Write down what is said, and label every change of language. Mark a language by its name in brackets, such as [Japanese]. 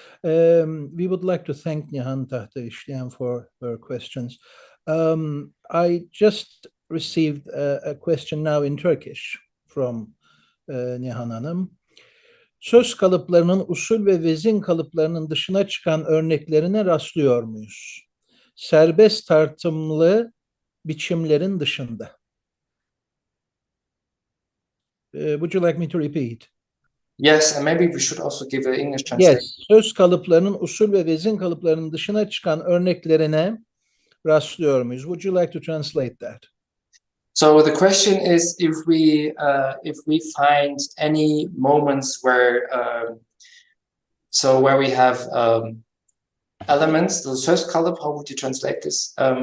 [English] We would like to thank Nihan Tahtaişliyan for her questions. I just received a question now in Turkish from Nihan Hanım. [Turkish] Söz kalıplarının usul ve vezin kalıplarının dışına çıkan örneklerine rastlıyor muyuz? Serbest tartımlı biçimlerin dışında. [English] Would you like me to repeat? Yes, and maybe we should also give an English translation. [Turkish] Yes, söz kalıplarının usul ve vezin kalıplarının dışına çıkan örneklerine rastlıyor muyuz? [English] Would you like to translate that? So the question is if we find any moments where where we have elements, the söz kalıp, how would you translate this?